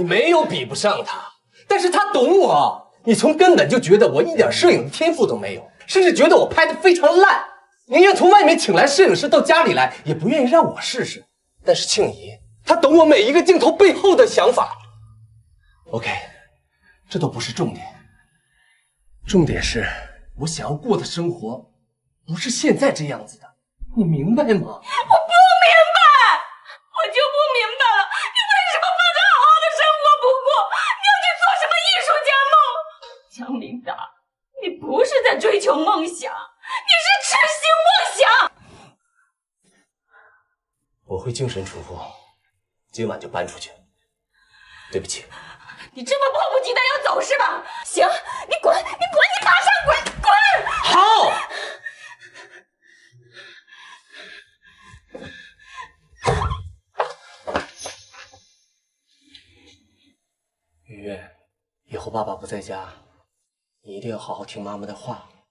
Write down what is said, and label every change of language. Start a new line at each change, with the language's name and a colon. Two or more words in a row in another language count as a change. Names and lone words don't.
Chinese: 你沒有比不上他，但是他懂我。你從根本就覺得我一點攝影的天賦都沒有，甚至覺得我拍得非常爛，寧願從外面請來攝影師到家裡來，也不願意讓我試試。但是慶怡，她懂我每一個鏡頭背後的想法。OK，這都不是重點，重點是我想要過的生活不是現在這樣子的，你明白嗎？我不明白，我就不明白了，你為什麼放着好好的生活不過，你要去做什麼藝術家夢？江明達，你不是在追求夢想，你是痴心妄想。我會精神出戶，今晚就搬出去。對不起。你這麼迫不及待要走是吧？行，你滾，你馬上滾，滾！好。雨月，以後爸爸不在家，你一定要好好聽媽媽的話。